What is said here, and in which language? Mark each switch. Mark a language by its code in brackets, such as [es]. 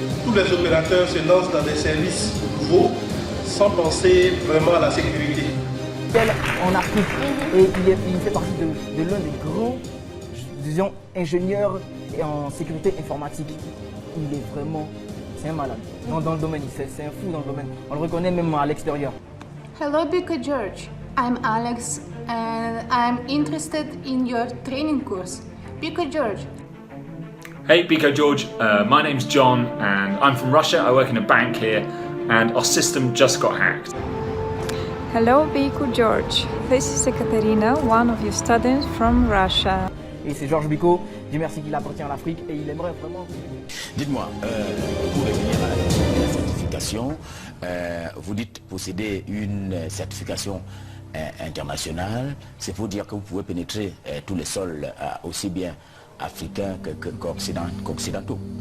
[fr] Tous les opérateurs se lancent dans des services nouveaux sans penser vraiment à la sécurité. en Afrique et il fait partie de l'un des grands, disons, ingénieurs en sécurité informatique. Il est vraiment, c'est un malade dans le domaine, c'est un fou dans le domaine. On le reconnaît même à l'extérieur. [en] Hello, Bicot George. I'm Alex and I'm interested in your training course. Bicot George. Hey Bicot George, my name's John and I'm from Russia. I work in a bank here and our system just got hacked. Hello Bicot George, this is Ekaterina, one of your students from Russia. [fr] Et c'est Georges Bicot, Dieu merci qu'il appartient à l'Afrique et il aimerait vraiment... Dites-moi, pour revenir à la certification, vous dites posséder une certification internationale, c'est pour dire que vous pouvez pénétrer tous les sols aussi bien africains qu'occidentaux.